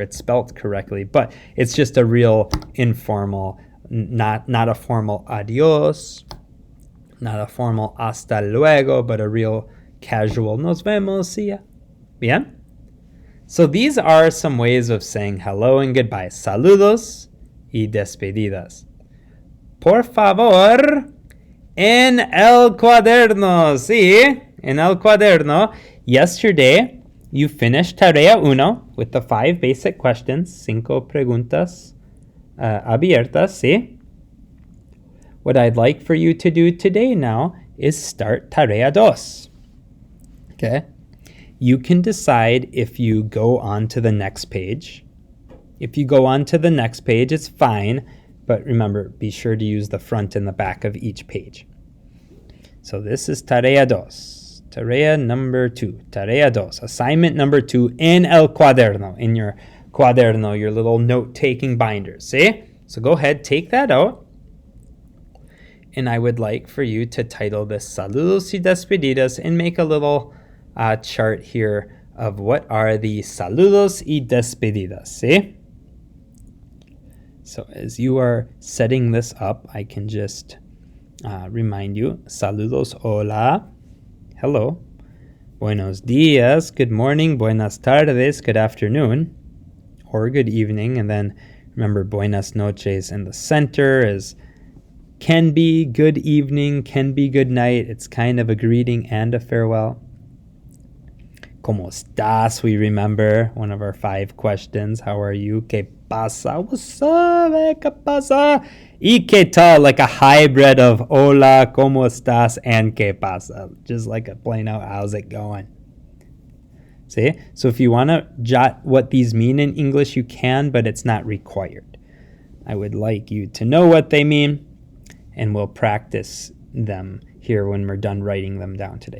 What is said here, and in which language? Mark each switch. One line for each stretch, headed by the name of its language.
English: It's spelt correctly, but it's just a real informal, not a formal adios, not a formal
Spanish: hasta luego,
English: but a real casual
Spanish: nos vemos,
English: see ya.
Spanish: Bien?
English: So these are some ways of saying hello and goodbye.
Spanish: Saludos y despedidas. Por favor, en el cuaderno, sí, en el cuaderno.
English: Yesterday, you finished Tarea Uno with the 5 basic questions,
Spanish: 5 preguntas abiertas, sí?
English: What I'd like for you to do today now is start Tarea Dos. Okay? You can decide if you go on to the next page. If you go on to the next page, it's fine, but remember, be sure to use the front and the back of each page. So this is Tarea Dos. Tarea number 2.
Spanish: Tarea dos.
English: Assignment number 2
Spanish: en el cuaderno.
English: In your cuaderno, your little note-taking binder. See? So go ahead, take that out. And I would like for you to title this Saludos y Despedidas and make a little chart here of what are the Saludos y Despedidas. See? So as you are setting this up, I can just remind you.
Spanish: Saludos, hola.
English: Hello.
Spanish: Buenos dias,
English: good morning. Buenas tardes, good afternoon. Or good evening. And then remember,
Spanish: buenas noches
English: in the center is can be good evening, can be good night. It's kind of a greeting and a farewell.
Spanish: ¿Cómo estás?
English: We remember one of our 5 questions. How are you?
Spanish: ¿Qué pasa?
English: What's up?
Spanish: ¿Qué pasa? ¿Y qué tal?
English: Like a hybrid of
Spanish: hola, ¿cómo estás?
English: And
Spanish: ¿qué pasa?
English: Just like a plain out, how's it going? See? So if you want to jot what these mean in English, you can, but it's not required. I would like you to know what they mean, and we'll practice them here when we're done writing them down today.